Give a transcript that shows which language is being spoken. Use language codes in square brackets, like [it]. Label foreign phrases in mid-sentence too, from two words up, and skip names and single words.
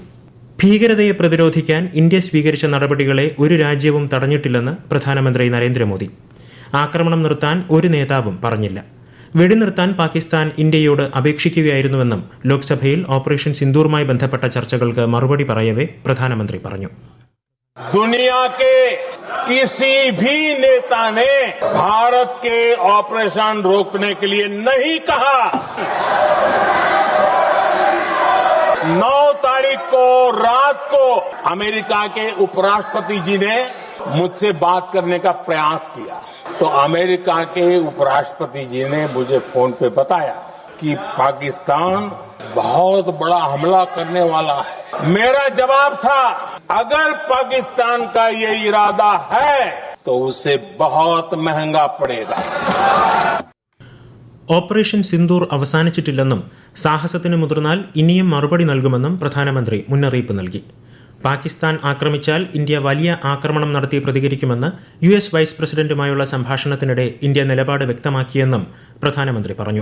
[ml] ഭീകരതയെ പ്രതിരോധിക്കാൻ ഇന്ത്യ സ്വീകരിച്ച നടപടികളെ ഒരു രാജ്യവും തടഞ്ഞിട്ടില്ലെന്ന് പ്രധാനമന്ത്രി നരേന്ദ്രമോദി. ആക്രമണം നിർത്താൻ ഒരു നേതാവും പറഞ്ഞില്ല. വെടിനിർത്താൻ പാകിസ്ഥാൻ ഇന്ത്യയോട് അപേക്ഷിക്കുകയായിരുന്നുവെന്നും ലോക്സഭയിൽ ഓപ്പറേഷൻ സിന്ദൂറുമായി ബന്ധപ്പെട്ട ചർച്ചകൾക്ക് മറുപടി പറയവേ പ്രധാനമന്ത്രി പറഞ്ഞു. [hi] दुनिया के किसी भी नेता ने भारत के ऑपरेशन रोकने के लिए नहीं कहा। 9 तारीख को रात को अमेरिका के उपराष्ट्रपति जी ने मुझसे बात करने का प्रयास किया, तो अमेरिका के उपराष्ट्रपति जी ने मुझे फोन पे बताया कि पाकिस्तान बहुत बड़ा हमला करने वाला है. मेरा जवाब था, अगर पाकिस्तान का ये इरादा है तो उसे बहुत महंगा पड़ेगा. [ml] ഓപ്പറേഷൻ സിന്ദൂർ അവസാനിച്ചിട്ടില്ലെന്നും സാഹസത്തിന് മുതിർന്നാൽ ഇനിയും മറുപടി നൽകുമെന്നും പ്രധാനമന്ത്രി മുന്നറിയിപ്പ് നൽകി. പാകിസ്ഥാൻ ആക്രമിച്ചാൽ ഇന്ത്യ വലിയ ആക്രമണം നടത്തി പ്രതികരിക്കുമെന്ന് US വൈസ് പ്രസിഡന്റുമായുള്ള സംഭാഷണത്തിനിടെ ഇന്ത്യ നിലപാട് വ്യക്തമാക്കിയെന്നും പ്രധാനമന്ത്രി പറഞ്ഞു.